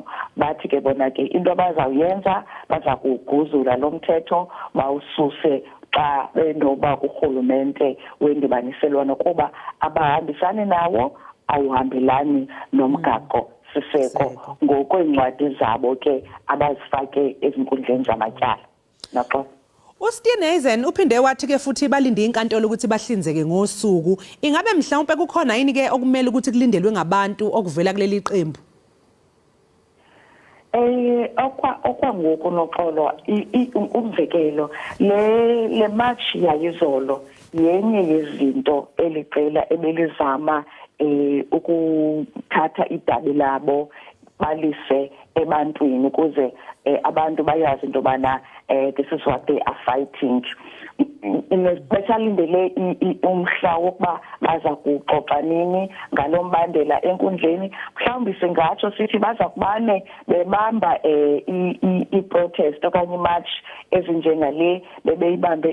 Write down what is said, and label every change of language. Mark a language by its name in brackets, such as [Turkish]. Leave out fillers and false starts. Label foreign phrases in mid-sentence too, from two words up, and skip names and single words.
[Xhosa] Bathi ke bona ke into abazawuyenza baza kuguzula lo mthetho bawususe xa benoba urhulumente wendibaniselwano kuba abahambisani nawo, awuhambelani nomgaqo siseko ngokweencwadi zabo ke abazifake ezinkundleni zamatyala. Naxo [Zulu] uSteenhuisen uphinde wathi ke futhi balinde inkantolo ukuthi bahlinzeke ngosuku. Ingabe mhlawumbe kukhona yini ke okumele ukuthi kulindelwe ngabantu okuvela kuleli qembu? [Xhosa] Okwangoku noxolo umzekelo le march yayizolo yenye yezinto eliqela ebelizama ukuthatha idabi labo balise ebantwini ukuze abantu bayazi into yobana [English] this is what they are fighting. [Xhosa] Besalindele umhla wokuba baza kuxoxa nini ngalo mbandela enkundleni. Mhlawumbi singatsho sithi baza kubane bebamba i-protest okanye imarch ezinjengale bebeyibambe